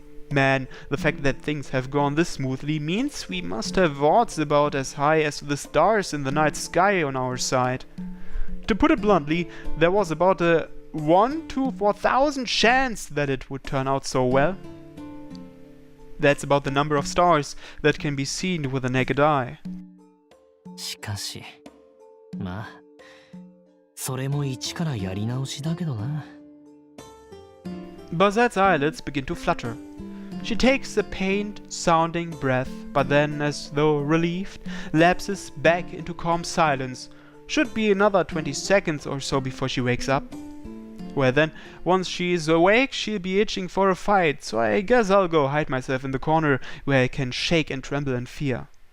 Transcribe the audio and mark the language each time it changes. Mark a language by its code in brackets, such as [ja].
[en] Man, the fact that things have gone this smoothly means we must have odds about as high as the stars in the night sky on our side. To put it bluntly, there was about a 1 to 4,000 chance that it would turn out so well. That's about the number of stars that can be seen with the naked eye. [ja] しかし、まあ、それも一からやり直しだけどな。 [en] Bazette's eyelids begin to flutter. She takes a pained-sounding breath, but then, as though relieved, lapses back into calm silence. Should be another 20 seconds or so before she wakes up. Well then, once she's awake, she'll be itching for a fight, so I guess I'll go hide myself in the corner where I can shake and tremble in fear.